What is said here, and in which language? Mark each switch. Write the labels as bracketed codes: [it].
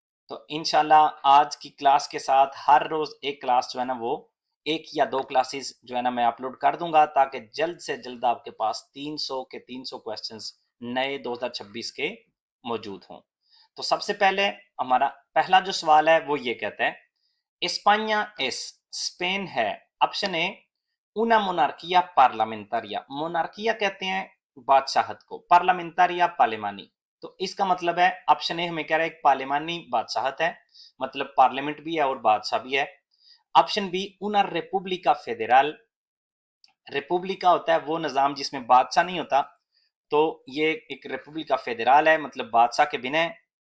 [hi] तो इंशाल्लाह आज की क्लास के साथ हर रोज एक क्लास जो है ना वो एक या दो क्लासेस जो है ना मैं अपलोड कर दूंगा, ताकि जल्द से जल्द आपके पास 300 के 300 क्वेश्चंस नए 2026 के मौजूद हों। तो सबसे पहले हमारा पहला जो सवाल है वो ये कहता है, [es] España es, [hi] स्पेन है। [es] ऑप्शन ए, una monarquía parlamentaria। [hi] मोनार्किया कहते हैं बादशाहत को, पार्लियामेंटारिया पार्लिमानी। तो इसका मतलब है, ऑप्शन ए हमें कह रहा है एक पार्लिमानी बादशाहत है, मतलब पार्लियामेंट भी है और बादशाह भी है। Option B, [es] una república [hi] federal. Republica होता है वो निज़ाम जिसमें बादशाह नहीं होता, तो ये एक रिपब्लिका फेडरल है, मतलब बादशाह के बिना है।